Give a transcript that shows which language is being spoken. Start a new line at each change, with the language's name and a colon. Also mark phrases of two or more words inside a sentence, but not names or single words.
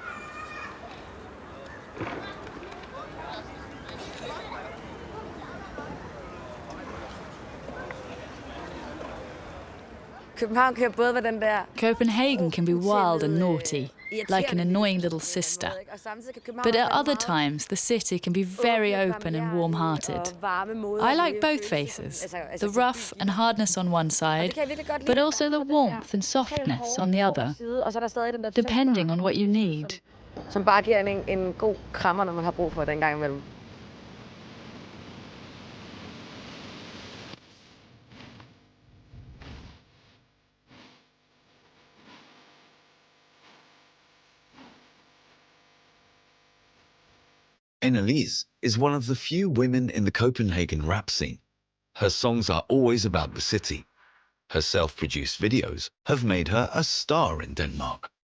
English: Copenhagen can be wild and naughty, like an annoying little sister. But at other times, the city can be very open and warm-hearted. I like both faces, the rough and hardness on one side, but also the warmth and softness on the other, depending on what you need.
Danish: Som bare giver en god krammer, når man har brug for det en gang imellem.
English: Annalise is one of the few women in the Copenhagen rap scene. Her songs are always about the city. Her self-produced videos have made her a star in Denmark.